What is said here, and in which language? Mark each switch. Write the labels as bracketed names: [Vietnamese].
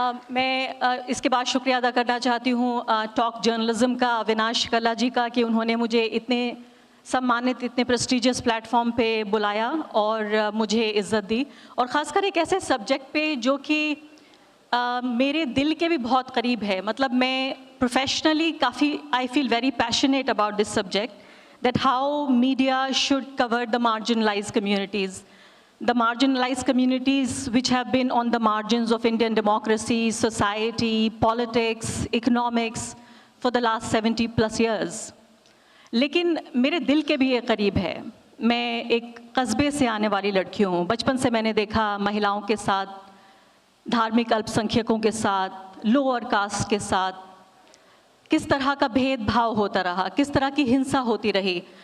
[Hindi] मैं इसके बाद शुक्रिया अदा करना चाहती हूँ टॉक जर्नलिज्म का, अविनाश कल्ला जी का, कि उन्होंने मुझे इतने सम्मानित, इतने प्रेस्टिजियस प्लेटफॉर्म पे बुलाया और मुझे इज़्ज़त दी, और ख़ासकर एक ऐसे सब्जेक्ट पे जो कि मेरे दिल के भी बहुत करीब है। मतलब मैं [English] Professionally काफ़ी I feel very passionate about this subject, that how media should cover the marginalized communities. The marginalized communities which have been on the margins of Indian democracy, society, politics, economics for the last 70 plus years. [Hindi] लेकिन मेरे दिल के भी ये करीब है। मैं एक कस्बे से आने वाली लड़की हूँ। बचपन से मैंने देखा महिलाओं के साथ, धार्मिक अल्पसंख्यकों के साथ, लोअर कास्ट के साथ किस तरह का भेदभाव होता रहा, किस तरह की हिंसा होती रही।